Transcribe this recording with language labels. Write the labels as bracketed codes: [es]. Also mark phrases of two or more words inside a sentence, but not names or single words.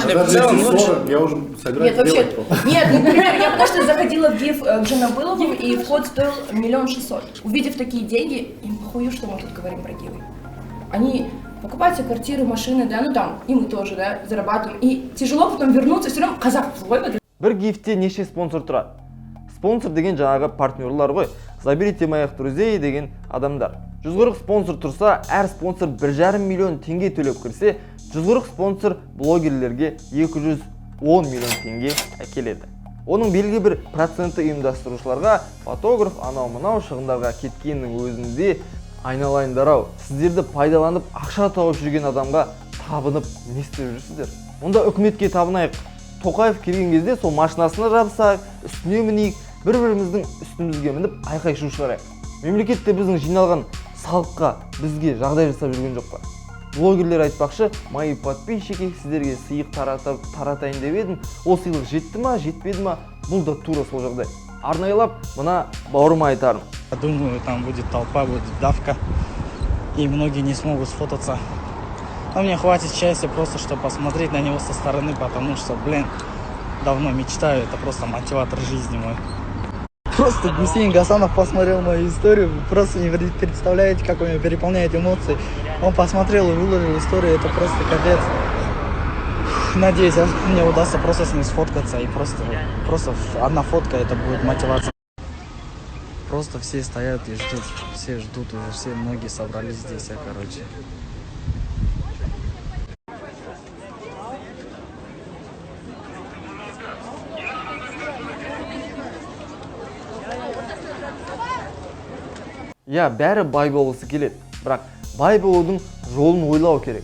[ru] Я уже сыграю. Нет, вообще... Нет, ну, например, я потому что заходила в гиф к Жанабыловым, и вход стоил 1 600 000. Увидев такие деньги, им похую, что мы тут говорим про гивы. Они покупают себе квартиры, машины, да, ну там, и мы тоже, да, зарабатываем. И тяжело потом вернуться, все равно қазақ злой. [kk] Бір гифте неше спонсор тұрады? Спонсор деген жаңағы партнерлар ғой. [ru] Заберите моих друзей [kk] деген адамдар. 140 спонсор тұрса, әр спонсор 1,5 миллион теңге төлеп кірсе, 140 спонсор блогерлерге 210 миллион теңге әкеледі. Оның белгілі бір проценті ұйымдастырушыларға, фотограф, анау-мынау шығындарға кеткеннің өзінде айналайындар-ау, сіздерді пайдаланып ақша тауып жүрген адамға табынып не істеп жүрсіздер? Онда үкіметке табынайық. Тоқаев келген кезде сол машинасына жабысақ, үстіне мінейік, бір-біріміздің үстімізге мініп айқай шу шығарайық. Мемлекетте біздің жиналған салыққа бізге жағдай жасап жүрген жоқ па? блогерлер айтпақшы, [ru] мои подписчики [kk] сіздерге сыйық таратайын деп едім. Ол сыйлық жетті ма, жетпеді ма? Бұл да тура сол жағдай. Арнайлап мына бауырыма айтарым. [ru] Думаю, там будет толпа, будет давка, и многие не смогут сфотаться. Но мне хватит счастья просто, чтобы посмотреть на него со стороны, потому что, блин, давно мечтаю, это просто мотиватор жизни мой. Просто Гусейн Гасанов посмотрел мою историю, вы просто не представляете, как он меня переполняет эмоции. Он посмотрел и выложил историю, это просто капец. Надеюсь, мне удастся просто с ним сфоткаться, и просто одна фотка, это будет мотивация. Просто все стоят и ждут, все ждут уже, все, многие собрались здесь, короче. [kk] Бәрі бай болғысы келеді, бірақ бай болудың жолын ойлау керек.